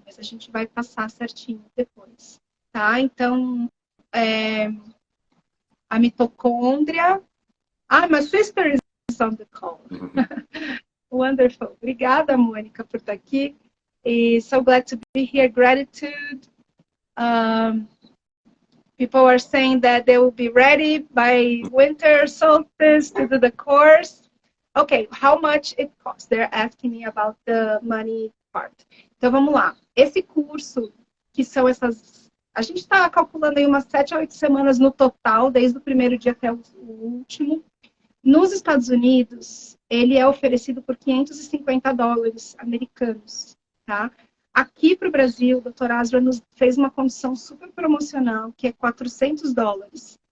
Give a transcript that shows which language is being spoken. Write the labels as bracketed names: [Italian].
[Portuguese] Mas a gente vai passar certinho depois, tá? Então, a mitocôndria. [English] My sister is on the call. Wonderful. [Portuguese] Obrigada, Mônica, por estar aqui. [English] E so glad to be here. Gratitude. People are saying that they will be ready by winter solstice to do the course. Okay, how much it costs? They're asking me about the money part. [Portuguese] Então, vamos lá. Esse curso, que são essas... A gente está calculando aí umas 7 a 8 semanas no total, desde o primeiro dia até o último. Nos Estados Unidos, ele é oferecido por $550 americanos, tá? Aqui para o Brasil, o Dr. Asra nos fez uma condição super promocional, que é $400.